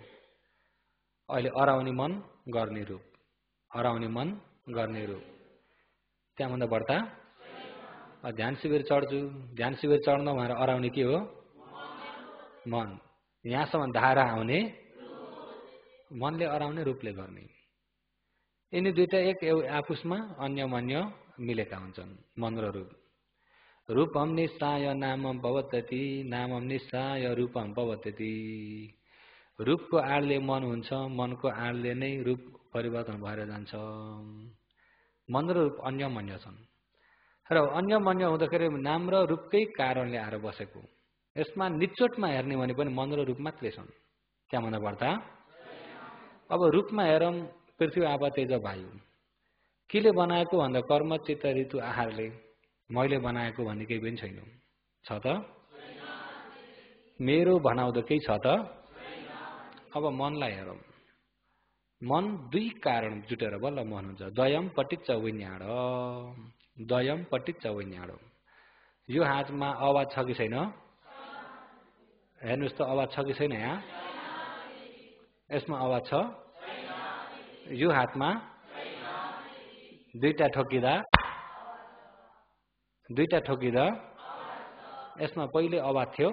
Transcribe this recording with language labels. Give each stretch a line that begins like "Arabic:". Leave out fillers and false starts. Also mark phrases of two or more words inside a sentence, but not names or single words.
Nepali: अहिले अराउने मन गर्ने रूप, अराउने मन गर्ने रूप, त्यहाँभन्दा बढ्ता ध्यान शिविर चढ्छु, ध्यान शिविर चढ्न भनेर अराउने के हो? मन। यहाँसम्म धारा आउने मनले अराउने, रूपले गर्ने। यिनी दुईटा एक आपसमा अन्यमन्य मिलेका हुन्छन्, मन र रूप।
Pali: रूपम निस्साय नामम पवत्यति, नामम निस्साय रूपम पवत्यति।
Nepali: रूपको आडले मन हुन्छ, मनको आडले नै रूप परिवर्तन भएर जान्छ। मन र रूप अन्यमन्य छन् र अन्यमन्य हुँदाखेरि नाम र रूपकै कारणले आएर बसेको। यसमा निचोटमा हेर्ने भने पनि मन र रूप मात्रै छन्, त्यहाँभन्दा बढ्ता। अब रूपमा हेरौँ, पृथ्वी आप तेज वायु केले बनाएको भन्दा कर्म, चित्त, ऋतु, आहारले। मैले बनाएको भन्ने केही पनि छैन, छ त? मेरो भनाउँदो केही छ त? अब मनलाई हेरौँ। मन दुई कारण जुटेर बल्ल मन हुन्छ।
Pali: द्वयम पटिच्च विज्ञान, द्वयम पटिच्च विज्ञान।
Nepali: यो हातमा आवाज छ कि छैन? हेर्नुहोस् त, आवाज छ कि छैन? यहाँ यसमा आवाज छ? यो हातमा दुईटा ठोकिँदा यसमा पहिले आवाज थियो?